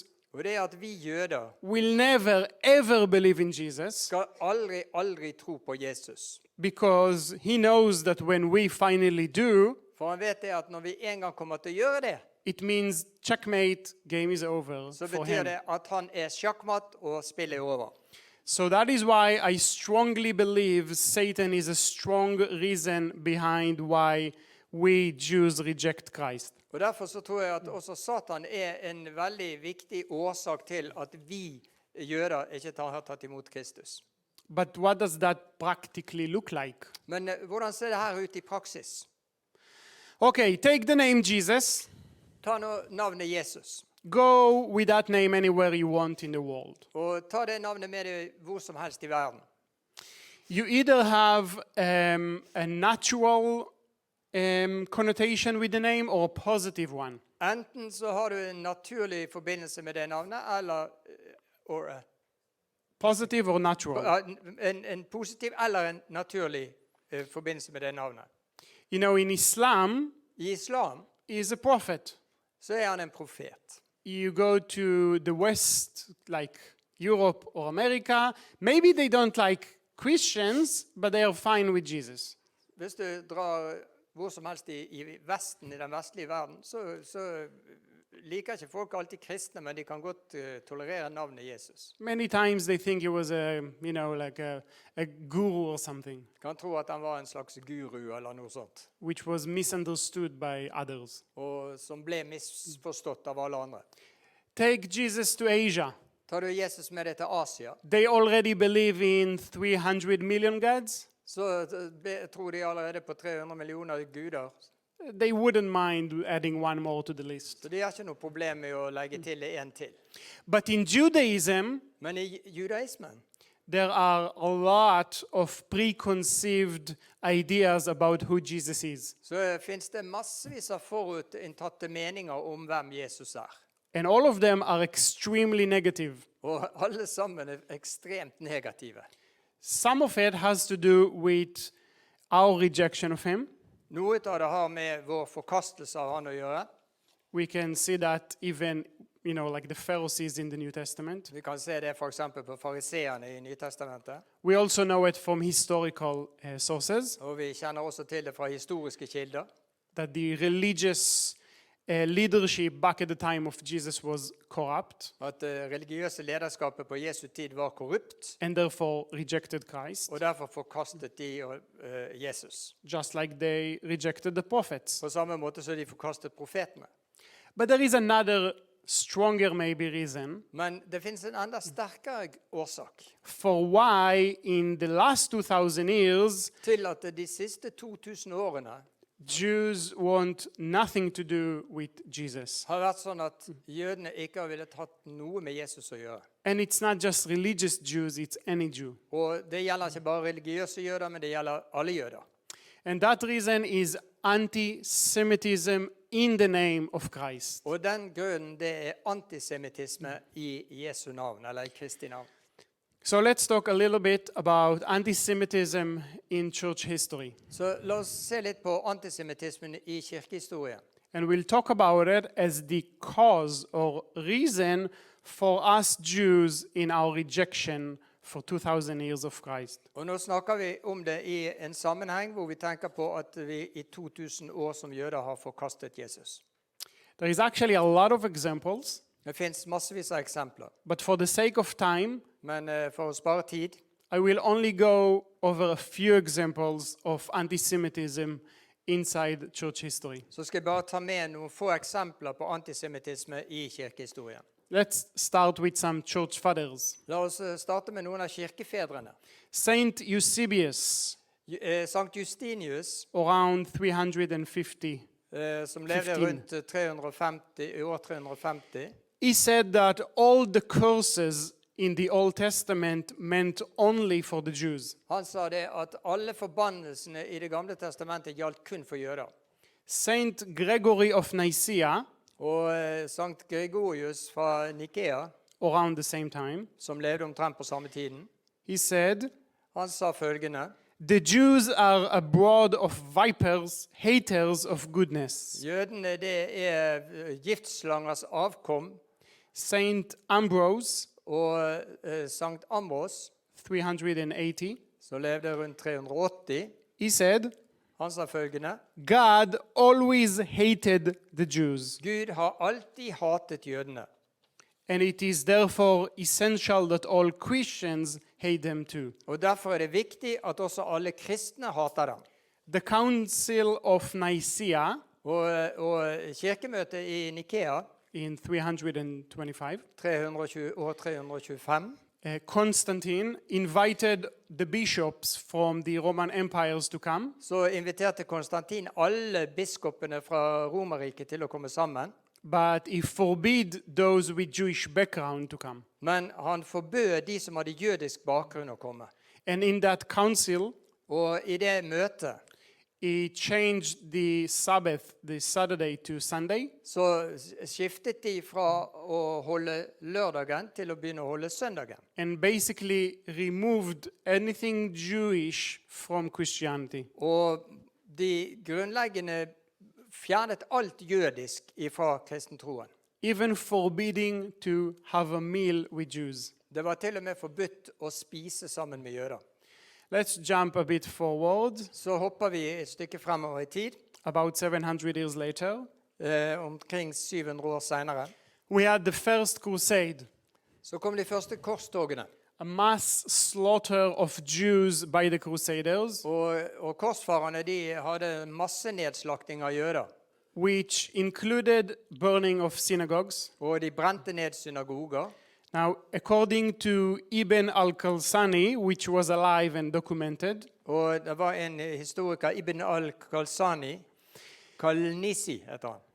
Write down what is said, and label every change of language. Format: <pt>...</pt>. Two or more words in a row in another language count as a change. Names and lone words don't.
<no>og det er at vi jøder</no> <en>will never ever believe in Jesus,</en> <no>skal aldri tro på Jesus.</no> <en>because he knows that when we finally do,</en> <no>For han vet det at når vi en gang kommer til å gjøre det,</no> <en>it means checkmate, game is over</en> <no>så for betyr</no> <en>him.</en> <no>det at han er sjakkmatt og spillet er over.</no> <en>So that is why I strongly believe Satan is a strong reason behind why we Jews reject Christ.</en> <no>Og derfor så tror jeg at også Satan er en veldig viktig årsak til at vi jøder ikke har tatt imot Kristus.</no> <en>But what does that practically look like?</en> <no>Men hvordan ser det her ut i praksis?</no> <en>Okay, take the name Jesus.</en> <no>Ta nå navnet Jesus,</no> <en>Go with that name anywhere you want in the world.</en> <no>og ta det navnet med deg hvor som helst i verden.</no> <en>You either have a natural connotation with the name or a positive one.</en> <no>Enten så har du en naturlig forbindelse med det navnet, eller or</no> <en>Positive or natural?</en> <no>en positiv eller en naturlig forbindelse med det navnet.</no> <en>You know, in Islam,</en> <no>I islam</no> <en>he is a prophet.</en> <no>så han en profet.</no> <en>You go to the West, like Europe or America, maybe they don't like Christians, but they are fine with Jesus.</en> <no>Hvis du drar hvor som helst i Vesten, i den vestlige verden, så liker ikke folk alltid kristne, men de kan godt tolerere navnet Jesus.</no> <en>Many times they think he was a, you know, like a guru or something,</en> <no>Kan tro at han var en slags guru eller noe sånt,</no> <en>which was misunderstood by others.</en> <no>og som ble misforstått av alle andre.</no> <en>Take Jesus to Asia.</en> <no>Tar du Jesus med deg til Asia,</no> <en>They already believe in 300 million gods.</en> <no>så tror de allerede på 300 millioner guder.</no> <en>They wouldn't mind adding one more to the list.</en> <no>Så de har ikke noe problem med å legge til en til.</no> <en>But in Judaism,</en> <no>Men i judaismen</no> <en>there are a lot of preconceived ideas about who Jesus is.</en> <no>så finnes det massevis av forutinntatte meninger om hvem Jesus er.</no> <en>And all of them are extremely negative.</en> <no>Og alle sammen er ekstremt negative.</no> <en>Some of it has to do with our rejection of him.</en> <no>Noe av det har med vår forkastelse av han å gjøre.</no> <en>We can see that even, you know, like the Pharisees in the New Testament.</en> <no>Vi kan se det for eksempel på fariseerne i Nytestamentet.</no> <en>We also know it from historical sources,</en> <no>Og vi kjenner også til det fra historiske kilder.</no> <en>that the religious leadership back at the time of Jesus was corrupt</en> <no>At det religiøse lederskapet på Jesu tid var korrupt,</no> <en>and therefore rejected Christ,</en> <no>og derfor forkastet de Jesus.</no> <en>just like they rejected the prophets.</en> <no>På samme måte så de forkastet profetene.</no> <en>But there is another stronger maybe reason</en> <no>Men det finnes en enda sterkere årsak</no> <en>for why in the last 2000 years</en> <no>til at de siste 2000 årene</no> <en>Jews want nothing to do with Jesus.</en> <no>har vært sånn at jødene ikke har villet hatt noe med Jesus å gjøre.</no> <en>And it's not just religious Jews, it's any Jew.</en> <no>Og det gjelder ikke bare religiøse jøder, men det gjelder alle jøder.</no> <en>And that reason is anti-Semitism in the name of Christ.</en> <no>Og den grunnen, det er antisemittisme i Jesu navn, eller i Kristi navn.</no> <en>So let's talk a little bit about anti-Semitism in church history.</en> <no>Så la oss se litt på antisemittismen i kirkehistorien.</no> <en>And we'll talk about it as the cause or reason for us Jews in our rejection for 2000 years of Christ.</en> <no>Og nå snakker vi om det i en sammenheng hvor vi tenker på at vi i 2000 år som jøder har forkastet Jesus.</no> <en>There is actually a lot of examples,</en> <no>Det finnes massevis av eksempler,</no> <en>but for the sake of time,</en> <no>men for å spare tid,</no> <en>I will only go over a few examples of anti-Semitism inside church history.</en> <no>så skal jeg bare ta med noen få eksempler på antisemittisme i kirkehistorien.</no> <en>Let's start with some church fathers.</en> <no>La oss starte med noen av kirkefedrene.</no> <en>Saint Eusebius,</en> <no>Sankt Justinius,</no> <en>around 350,</en> <no>som levde 15. rundt 350, i år 350,</no> <en>he said that all the curses in the Old Testament meant only for the Jews.</en> <no>han sa det at alle forbannelsene i det gamle testamentet gjaldt kun for jøder.</no> <en>Saint Gregory of Nicaea,</en> <no>Og Sankt Gregorius fra Nikea,</no> <en>around the same time,</en> <no>som levde omtrent på samme tiden,</no> <en>he said,</en> <no>han sa følgende:</no> <en>"The Jews are a brood of vipers, haters of goodness."</en> <no>Jødene, det er giftslangers avkom.</no> <en>Saint Ambrose,</en> <no>Og Sankt Ambros, 380, som levde rundt 380,</no> <en>he said,</en> <no>han sa følgende:</no> <en>God always hated the Jews,</en> <no>Gud har alltid hatet jødene,</no> <en>and it is therefore essential that all Christians hate them too.</en> <no>og derfor er det viktig at også alle kristne hater dem.</no> <en>The Council of Nicaea</en> <no>Og kirkemøtet i Nikea,</no> <en>in 325,</en> <no>325,</no> <en>Constantine invited the bishops from the Roman empires to come,</en> <no>så inviterte Konstantin alle biskopene fra Romerriket til å komme sammen.</no> <en>but he forbid those with Jewish background to come.</en> <no>Men han forbød de som hadde jødisk bakgrunn å komme.</no> <en>And in that council,</en> <no>Og i det møtet</no> <en>he changed the Sabbath, the Saturday, to Sunday.</en> <no>så skiftet de fra å holde lørdagen til å begynne å holde søndagen.</no> <en>And basically removed anything Jewish from Christianity.</en> <no>Og de grunnleggende fjernet alt jødisk fra kristentroen.</no> <en>Even forbidding to have a meal with Jews.</en> <no>Det var til og med forbudt å spise sammen med jøder.</no> <en>Let's jump a bit forward,</en> <no>Så hopper vi et stykke fremover i tid,</no> <en>about 700 years later.</en> <no>omkring 700 år senere.</no> <en>We had the first crusade,</en> <no>Så kom de første korstogene.</no> <en>a mass slaughter of Jews by the crusaders,</en> <no>Og korsfarerne de hadde massenedslakting av jøder.</no> <en>which included burning of synagogues.</en> <no>Og de brente ned synagoger.</no> <en>Now, according to Ibn al-Khalsani, which was alive and documented,</en> <no>Og det var en historiker, Ibn al-Khalsani, Kalnisi heter han.</no>